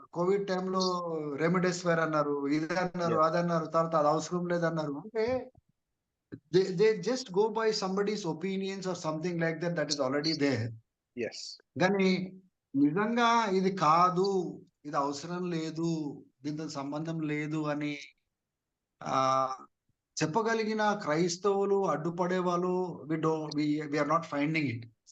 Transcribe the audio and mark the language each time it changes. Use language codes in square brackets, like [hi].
[te] Covid టైంలో remdesivir అన్నారు, ఇది అన్నారు, అదన్నారు, తర్వాత అది అవసరం లేదన్నారు. [en] అంటే they just go by somebody's opinions or something like that is already there. Yes. [te] కానీ నిజంగా ఇది కాదు, ఇది అవసరం లేదు, దీంతో సంబంధం లేదు అని చెప్పగలిగిన క్రైస్తవులు, అడ్డుపడే వాళ్ళు [en] we are not finding it.